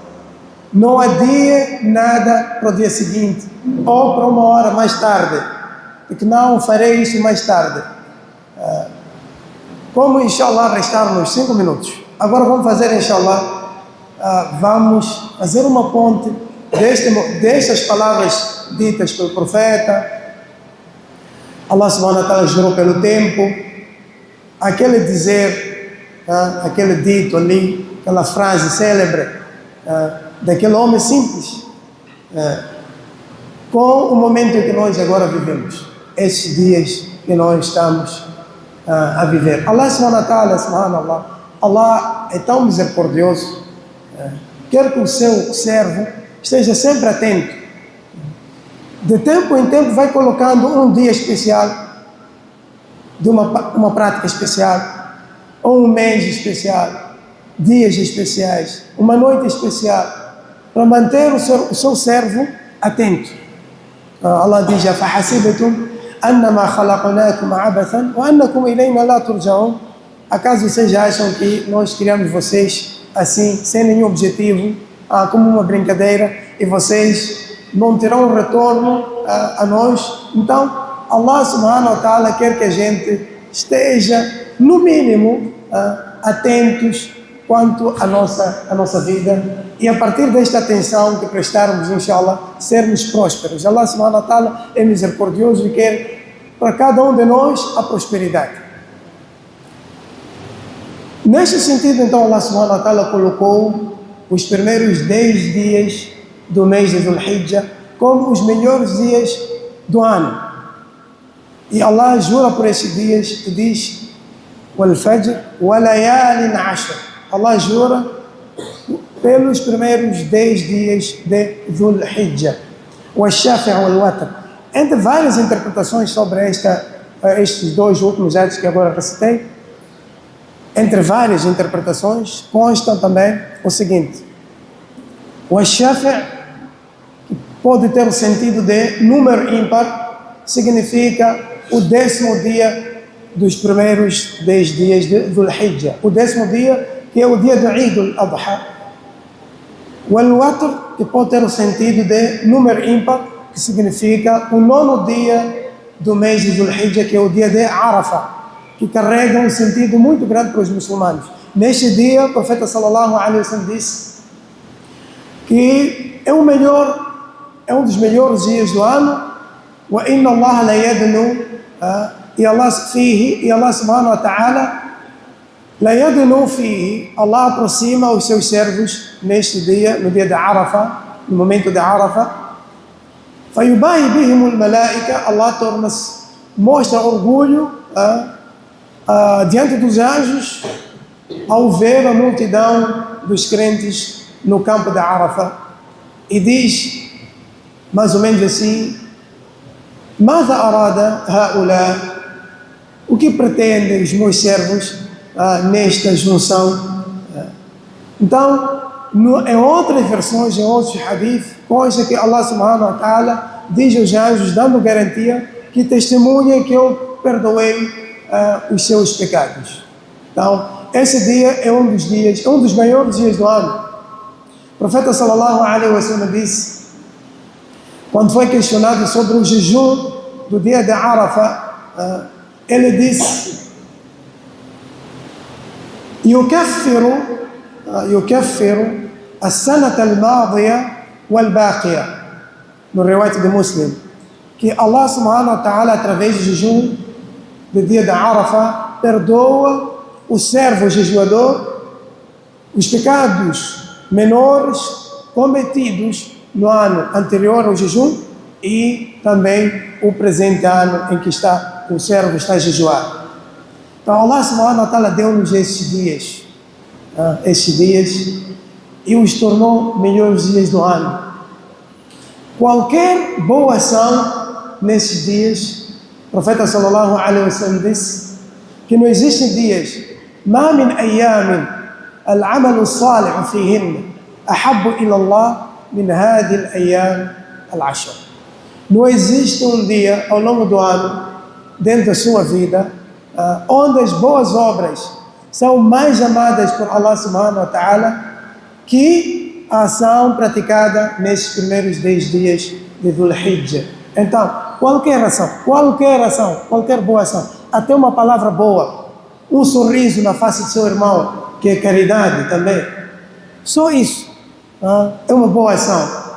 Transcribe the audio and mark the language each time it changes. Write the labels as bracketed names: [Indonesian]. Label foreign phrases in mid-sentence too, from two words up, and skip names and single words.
[Portuguese] Não adie nada para o dia seguinte ou para uma hora mais tarde, porque não farei isso mais tarde. Como [Arabic] إن شاء الله [Portuguese] restar-nos 5 minutos, agora vamos fazer [Arabic] إن شاء الله, [Portuguese] vamos fazer uma ponte destas palavras ditas pelo profeta. [Arabic] الله سبحانه وتعالى [Portuguese] jurou pelo tempo, aquele dizer, aquele dito ali, aquela frase célebre daquele homem simples, com o momento que nós agora vivemos, esses dias que nós estamos a viver. [Arabic] الله سبحانه وتعالى، سبحان الله, [Portuguese] Allah é tão misericordioso, quer que o seu servo esteja sempre atento. De tempo em tempo vai colocando um dia especial, de uma prática especial, ou um mês especial, dias especiais, uma noite especial, para manter o seu servo atento. Allah diz: [Arabic] "فحسبتم أنما خلقناكم عبثا وأنكم إلينا لا ترجعون." [Portuguese] Acaso vocês acham que nós criamos vocês assim, sem nenhum objetivo, como uma brincadeira, e vocês não terão retorno a nós? Então, [Arabic] الله سبحانه وتعالى [Portuguese] quer que a gente esteja, no mínimo, atentos quanto à nossa vida, e a partir desta atenção que prestarmos, [Arabic] إن شاء الله, [Portuguese] sermos prósperos. [Arabic] الله سبحانه وتعالى [Portuguese] é misericordioso e quer para cada um de nós a prosperidade. Neste sentido, então, [Arabic] الله سبحانه وتعالى [Portuguese] colocou os primeiros 10 dias do mês de Dhul-Hijjah como os melhores dias do ano. E Allah jura por esses dias e diz: [Arabic] "والفجر وليال عشر." [Portuguese] Allah jura pelos primeiros 10 dias de Dhul-Hijjah. [Arabic] والشفع والوتر. [Portuguese] Entre várias interpretações sobre estes dois últimos atos que agora recitei, entre várias interpretações, constam também o seguinte: Wal-Shafi', que pode ter o sentido de número ímpar, significa o 10º dia dos primeiros 10 dias de Dhul-Hijjah, o 10º dia que é o dia do Eid al-Adha. O Al-Watr, que pode ter o sentido de número ímpar, que significa o 9º dia do mês de Dhul-Hijjah, que é o dia de Arafah, que carrega um sentido muito grande para os muçulmanos. Neste dia, o profeta [Arabic] صلى الله عليه وسلم [Portuguese] disse que é um dos melhores dias do ano. [Arabic] وإن الله ليدنو [Portuguese] e [Arabic] الله سبحانه وتعالى ليدنو فيه, [Portuguese] Allah aproxima os seus servos neste dia, no dia de Arafah, no momento de Arafah. [Arabic] فيباهي بهم الملائكة, [Portuguese] Allah mostra orgulho diante dos anjos ao ver a multidão dos crentes no campo de Arafah, e diz mais ou menos assim: [Arabic] "ماذا أراد هؤلاء", [Portuguese] o que pretendem os meus servos nesta junção? Então, em outras versões, em outros hadith, consta que [Arabic] الله سبحانه وتعالى [Portuguese] diz aos anjos, dando garantia, que testemunhem que eu perdoei os seus pecados. Então, esse dia é um dos maiores dias do ano. O profeta [Arabic] صلى الله عليه وسلم [Portuguese] disse, quando foi questionado sobre o jejum do dia de Arafah, ele disse: [Arabic] يكفر السنة الماضية والباقية, [Portuguese] no riwayat de Muslim, que [Arabic] الله سبحانه وتعالى, [Portuguese] através do jejum do dia da Arafah, perdoa o servo jejuador os pecados menores cometidos no ano anterior ao jejum e também o presente ano em que o servo está a jejuar. Então [Arabic] الله سبحانه وتعالى [Portuguese] deu-nos estes dias e os tornou melhores dias do ano. Qualquer boa ação nesses dias, o profeta [Arabic] صلى الله عليه وسلم [Portuguese] disse que não existem dias [Arabic] ما من أيام العمل الصالح فيهن أحب إلى الله من هذه الأيام العشر. [Portuguese] Não existe um dia ao longo do ano, dentro da sua vida, onde as boas obras são mais amadas por [Arabic] الله سبحانه وتعالى [Portuguese] que a ação praticada nesses primeiros 10 dias de Dhul Hijjah. Então, qualquer boa ação, até uma palavra boa, um sorriso na face do seu irmão, que é caridade também, só isso é uma boa ação.